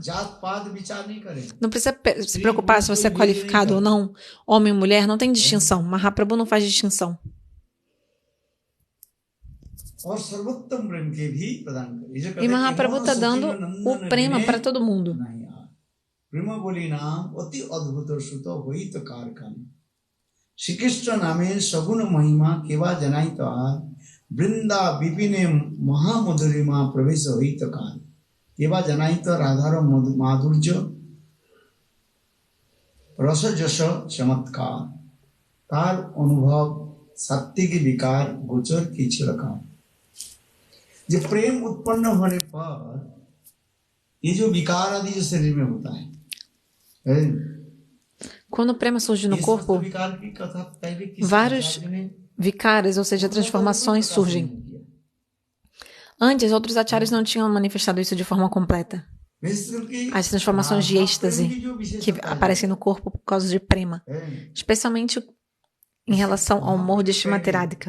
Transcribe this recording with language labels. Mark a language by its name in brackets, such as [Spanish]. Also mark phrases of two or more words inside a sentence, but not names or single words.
[Portuguese] Não precisa se preocupar se você é qualificado ou não, homem ou mulher, não tem distinção. Mahaprabhu não faz distinção. E Mahaprabhu está dando o prema para todo mundo. [Bangla] শ্রী কৃষ্ণ নামে সগুণ মহিমা কেবা জানাইত বৃন্দা বিপিনে মহামধুরিমা প্রবেশ হইত কার কেবা জানাইত রাধার মাধুর্য রস যশ চমৎকার তার অনুভব সত্য কি বিকার গোচর কি ছিলাকার. [Hindi] जब प्रेम उत्पन्न होने पर ये जो विकार आदि जो शरीर में होता है [Portuguese] quando o prema surge no corpo, vários vicaras, ou seja, transformações surgem. Antes, outros acharyas não tinham manifestado isso de forma completa. As transformações de êxtase que aparecem no corpo por causa de prema, especialmente em relação ao amor de Shrimati Radhika.